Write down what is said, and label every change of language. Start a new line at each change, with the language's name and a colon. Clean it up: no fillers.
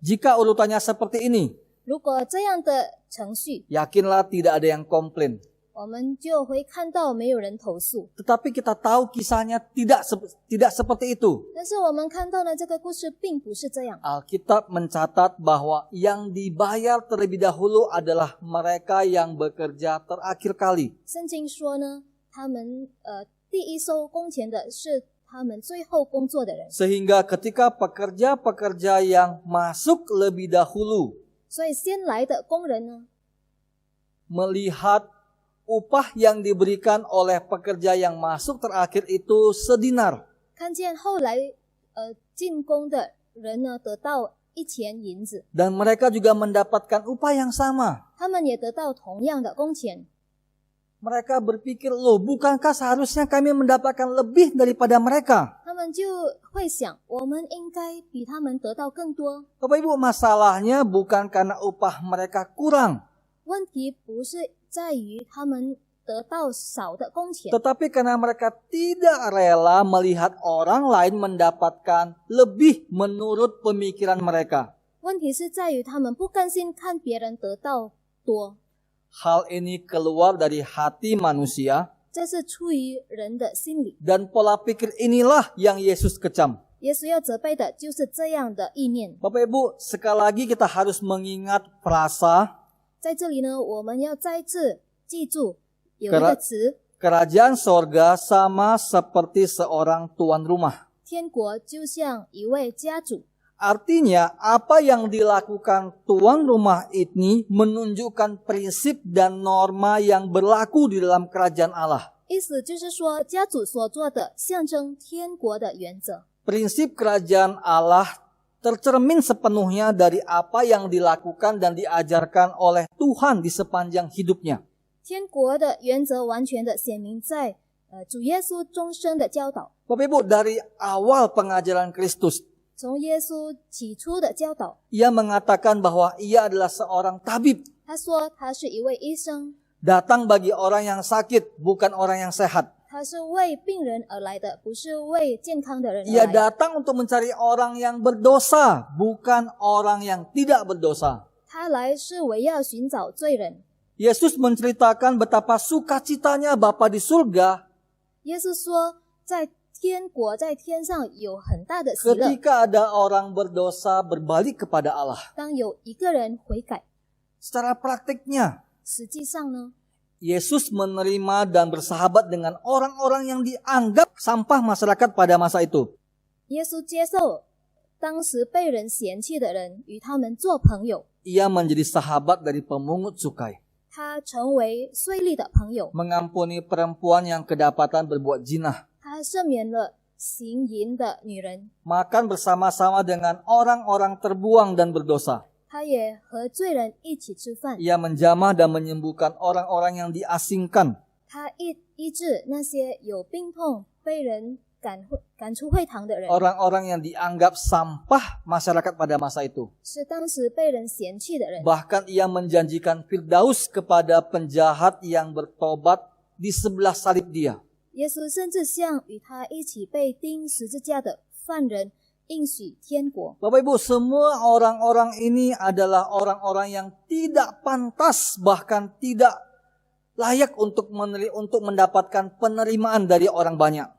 Indonesian: Jika urutannya seperti ini,
Chinese: 如果这样的程序，
Indonesian: yakinlah tidak ada yang komplain.
Chinese: 我们就会看到没有人投诉。
Indonesian: Tetapi kita tahu kisahnya tidak seperti itu.
Chinese: 但是我们看到呢，这个故事并不是这样。
Indonesian: Alkitab mencatat bahwa yang dibayar terlebih dahulu adalah mereka yang bekerja terakhir kali.
Chinese: 圣经说呢，他们第一收工钱的是他们最后工作的人，
Indonesian: Sehingga ketika pekerja-pekerja yang masuk lebih dahulu
Chinese: 所以先来的工人呢，
Indonesian: melihat upah yang diberikan oleh pekerja yang masuk terakhir itu sedinar.
Chinese: 看见后来进工的人呢得到1钱银子，
Indonesian: Dan mereka juga mendapatkan upah yang sama.
Chinese: 他们也得到同样的工钱。
Indonesian: Mereka berpikir, loh bukankah seharusnya kami mendapatkan lebih daripada mereka?
Chinese: 他们就会想，我们应该比他们得到更多。
Indonesian: Bapak Ibu, masalahnya bukan karena upah mereka kurang.
Chinese: 问题不是在于他们得到少的工钱，
Indonesian: Tetapi karena mereka tidak rela melihat orang lain mendapatkan lebih menurut pemikiran mereka.
Chinese: 问题是在于他们不甘心看别人得到多，
Indonesian: Hal ini keluar dari hati manusia
Chinese: 这是出于人的心理。
Indonesian: dan pola pikir inilah yang Yesus kecam.
Chinese: 耶稣要责备的就是这样的意念。
Indonesian: Bapak Ibu, sekali lagi kita harus mengingat frasa
Chinese: 在这里呢，我们要再次记住有一个词，
Indonesian: kerajaan sorga sama seperti seorang tuan rumah.
Chinese: 天国就像一位家主。
Indonesian: Artinya apa yang dilakukan tuan rumah ini menunjukkan prinsip dan norma yang berlaku di dalam kerajaan Allah.
Chinese: 意思就是说，家主所做的象征天国的原则。
Indonesian: Prinsip kerajaan Allah tercermin sepenuhnya dari apa yang dilakukan dan diajarkan oleh Tuhan di sepanjang hidupnya.
Chinese: 天国的原则完全的显明在主耶稣终身的教导。
Indonesian: Bapak Ibu, dari awal pengajaran Kristus,
Chinese: 从耶稣起初的教导，
Indonesian: ia mengatakan bahwa ia adalah seorang tabib,
Chinese: 他说他是一位医生，
Indonesian: datang bagi orang yang sakit, bukan orang yang sehat.
Chinese: 他是为病人而来的，不是为健康的人而
Indonesian: Ia
Chinese: 来。
Indonesian: datang untuk mencari orang yang berdosa, bukan orang yang tidak berdosa.
Chinese: 他来是为要寻找罪人。
Indonesian: Yesus menceritakan betapa sukacitanya Bapa di surga
Chinese: 耶稣说，在天国在天上有很大的喜乐。
Indonesian: ketika ada orang berdosa berbalik kepada Allah.
Chinese: 当有一个人悔改，
Indonesian: Secara praktiknya,
Chinese: 实际上呢，
Indonesian: Yesus menerima dan bersahabat dengan orang-orang yang dianggap sampah masyarakat pada masa itu.
Chinese: 耶稣接受当时被人嫌弃的人，与他们做朋友。
Indonesian: Ia menjadi sahabat dari pemungut cukai,
Chinese: 他成为税吏的朋友，
Indonesian: mengampuni perempuan yang kedapatan berbuat zina,
Chinese: 他赦免了行淫的女人，
Indonesian: makan bersama-sama dengan orang-orang terbuang dan berdosa.
Chinese: 他也和罪人一起吃饭，
Indonesian: Ia menjamah dan menyembuhkan orang-orang yang diasingkan.
Chinese: 他医治那些有病痛被人赶出会堂的人，
Indonesian: Orang-orang yang dianggap sampah masyarakat pada masa itu.
Chinese: 是当时被人嫌弃的人。
Indonesian: Bahkan ia menjanjikan Firdaus kepada penjahat yang bertobat di sebelah salib dia.
Chinese: 耶稣甚至向与他一起被钉十字架的犯人应许天国。
Indonesian: Bapak Ibu, semua orang-orang ini adalah orang-orang yang tidak pantas, bahkan tidak layak untuk mendapatkan penerimaan dari orang banyak.